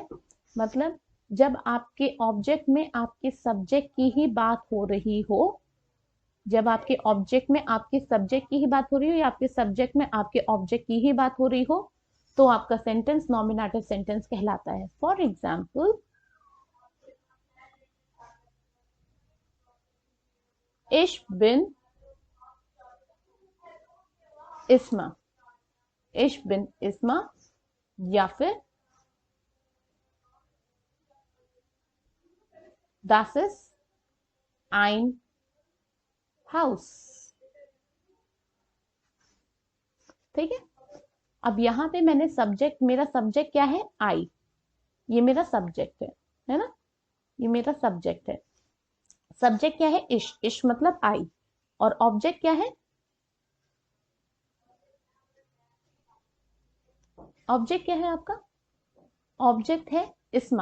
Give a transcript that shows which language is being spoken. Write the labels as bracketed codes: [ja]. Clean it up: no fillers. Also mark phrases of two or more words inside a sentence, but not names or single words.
[hi] मतलब जब आपके ऑब्जेक्ट में आपके सब्जेक्ट की ही बात हो रही हो, जब आपके ऑब्जेक्ट में आपके सब्जेक्ट की ही बात हो रही हो या आपके सब्जेक्ट में आपके ऑब्जेक्ट की ही बात हो रही हो, तो आपका सेंटेंस नॉमिनेटिव सेंटेंस कहलाता है। [en] for example, [de] ich bin Isma, ich bin Isma, [hi] या फिर [de] das ist ein Haus। [hi] ठीक है, अब यहां पे मैंने सब्जेक्ट, मेरा सब्जेक्ट क्या है, आई, ये मेरा सब्जेक्ट है ना, ये मेरा सब्जेक्ट है। सब्जेक्ट क्या है, इश, इश मतलब आई, और ऑब्जेक्ट क्या है, ऑब्जेक्ट क्या है आपका, ऑब्जेक्ट है इस्मा।